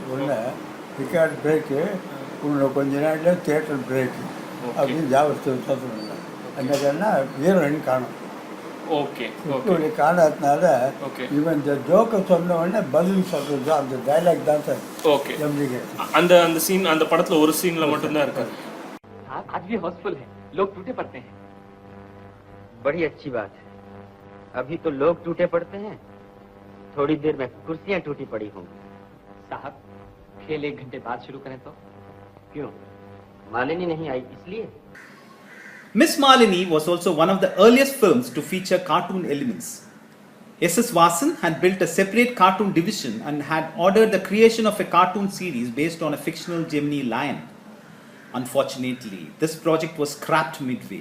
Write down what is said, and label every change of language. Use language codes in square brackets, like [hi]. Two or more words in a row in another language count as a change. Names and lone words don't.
[ta] உடனே [en] record break [ta] உன்னோட கொஞ்ச நாளில் [en] theatre break [ta] அப்படின்னு ஜாபத்தை சொன்னாங்க. என்னன்னா ஹீரோயின் காணும். இப்படி காணாதனால இவன் இந்த ஜோக்கை சொன்ன உடனே பதில் சொல்கிறது அந்த டைலாக் தான் சார். அந்த அந்த சீன் அந்த படத்தில் ஒரு சீனில் மட்டும்தான் இருக்காது. [hi] आज भी हाउसफुल है, लोग टूटे पड़ते हैं. बड़ी अच्छी बात है. अभी तो लोग टूटे पड़ते हैं, थोड़ी देर में कुर्सियां टूटी पड़ी होंगी. साहब, खेल 1 घंटे बाद शुरू करें तो? क्यों? मालिनी नहीं आई इसलिए? [en] Miss Malini was also one of the earliest films to feature cartoon elements. S.S.Vasan had built a separate cartoon division and had ordered the creation of a cartoon series based on a fictional Gemini lion. Unfortunately, this project was scrapped midway.